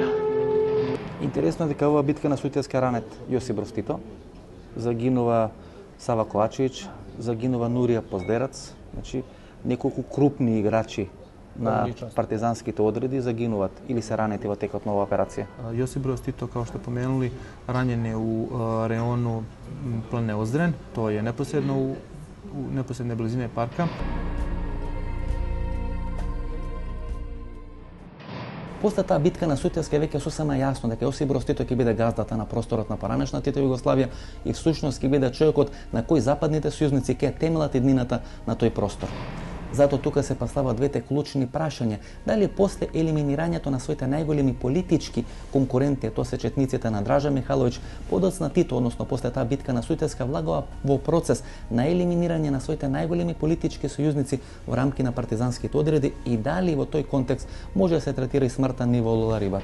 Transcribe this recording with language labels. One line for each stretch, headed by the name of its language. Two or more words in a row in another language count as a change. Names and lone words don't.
Macedonian: Интересно е дека ова битка на Сутјеска ранет Јосип Броз Тито, загинува Сава Ковачевич, загинува Нурија Поздерац, значи неколку крупни играчи на партизанските одреди загинуват или се ранети во текот на оваа операција?
Bosnian: Јосип Broz Tito, kao što pomenuli, ranjen je u reonu planine Ozdren. To je neposredno u neposredne blizine parka.
Macedonian: После таа битка на Сутјевска веќе сосема јасно дека Јосип Broz Tito ќе биде газдата на просторот на поранешна Титова Југославија и всушност ќе биде човекот на кој западните сојузници ќе темелат еднината на тој простор. Зато тука се поставаат двете клучни прашања. Дали после елиминирањето на своите најголеми политички конкуренти, тоа се четниците на Дража Михайловиќ, подоцна Тито, односно после таа битка на Сутјевска, влагува во процес на елиминирање на своите најголеми политички сојузници во рамки на партизанските одреди и дали во тој контекст може да се третира и смртта на Иво Лола Рибар.